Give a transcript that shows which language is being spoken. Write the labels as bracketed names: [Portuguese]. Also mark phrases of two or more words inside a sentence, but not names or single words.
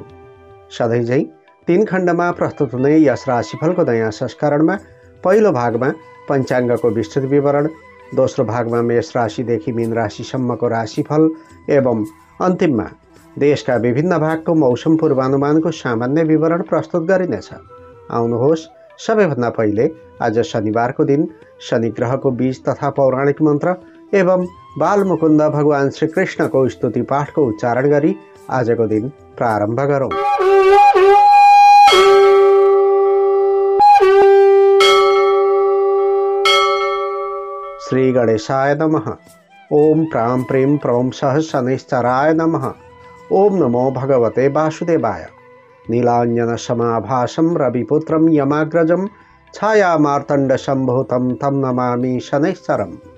[Nepali] सधैँझै 3 खण्डमा प्रस्तुत हुने यस राशिफलको नयाँ संस्करणमा पहिलो भागमा पञ्चाङ्गको विस्तृत विवरण, दोस्रो भागमा मेष राशिदेखि मीन राशिसम्मको राशिफल एवं अन्तिममा देशका विभिन्न भागको मौसम पूर्वानुमानको सामान्य विवरण प्रस्तुत गरिनेछ। आउनुहोस्, सबैभन्दा पहिले आज शनिबारको दिन शनि ग्रहको बीज तथा पौराणिक मन्त्र एवं बालमुकुन्द भगवान श्रीकृष्णको स्तुति पाठको उच्चारण गरी आजको दिन प्रारम्भ गरौँ। [Sanskrit] श्री गणेशाय नमः। ओम प्रां प्रीं प्रौं सह शनैश्चराय नमः। ओम नमो भगवते वासुदेवाय। नीलाञ्जन समाभासं रविपुत्रं यमाग्रजं छायामार्तण्ड सम्भूतं तं नमामि शनैश्चरम्।